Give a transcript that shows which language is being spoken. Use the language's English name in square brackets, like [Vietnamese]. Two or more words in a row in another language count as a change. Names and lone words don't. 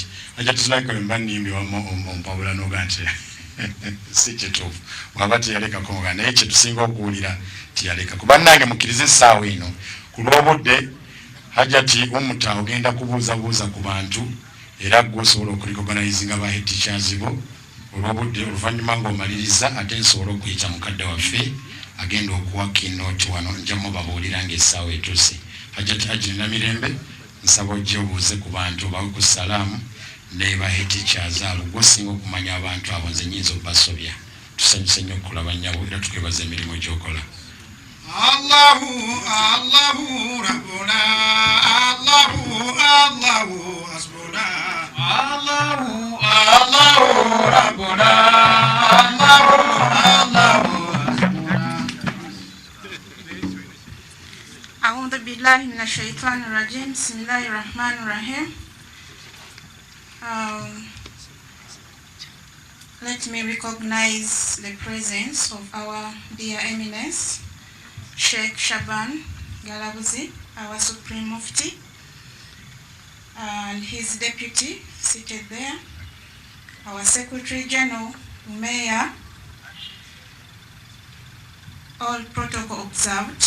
[Ganda] Hajati Zulaika mbannimbi ompawula n'ogante si kituufu waba teyalekako nga naye kye tusinga okuwulira teyaleka kuba nange mukkirize essaawa eno ku lw'obudde Hajati omuta ogenda kubuuzabuuza ku bantu era gwe osobola okurecognizinga ba [English] head teachers [Ganda] bo olw'obudde oluvannyuma ng'omaliriza ate nsobola okuyita mukadde waffe agenda okuwa keynote wano njamu babuulira ng'essaawa etuuse. Hajati Ajirina Mirembe nsaba ojje obuuze ku bantu bawe ku salaamu ne ba [English] head teachers [Ganda] abo gwosinga okumanya abantu abo nze nnyinza okubasobya. Tusanyuse nnyo okulaba nnyabo era tukwebaza emirimu gy'okola. [Arabic] الله الله ربنا الله الله حسبنا الله الله ربنا الله الله أعوذ بالله من الشيطان الرجيم بسم الله الرحمن الرحيم. [English] Let me recognize the presence of our dear eminence, Sheikh Shaban Galabuzi, our Supreme Mufti, and his deputy seated there, our Secretary General, Mayor, all protocol observed.